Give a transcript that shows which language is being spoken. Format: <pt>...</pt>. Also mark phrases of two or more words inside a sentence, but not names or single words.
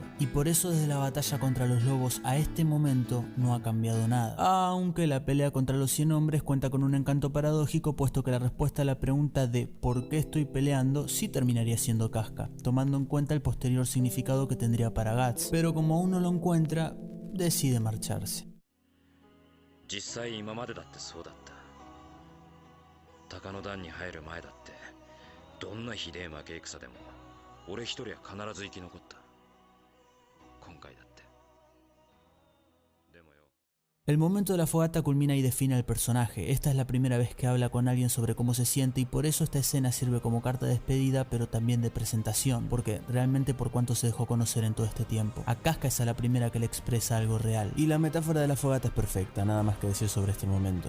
<es>Y por eso desde la batalla contra los lobos a este momento no ha cambiado nada. Aunque la pelea contra los 100 hombres cuenta con un encanto paradójico, puesto que la respuesta a la pregunta de ¿por qué estoy peleando? Sí terminaría siendo Casca, tomando en cuenta el posterior significado que tendría para Guts. Pero como aún no lo encuentra, decide marcharse.</es> <ja>実際今までだってそうだった。鷹の段に入る前だってどんなひでえ負け戦でも俺一人は必ず生き残った。今回だって。でもよ。</ja> <es>El momento de la fogata culmina y define al personaje. Esta es la primera vez que habla con alguien sobre cómo se siente y por eso esta escena sirve como carta de despedida pero también de presentación, porque realmente por cuánto se dejó conocer en todo este tiempo. A Casca es a la primera que le expresa algo real. Y la metáfora de la fogata es perfecta, nada más que decir sobre este momento.</es>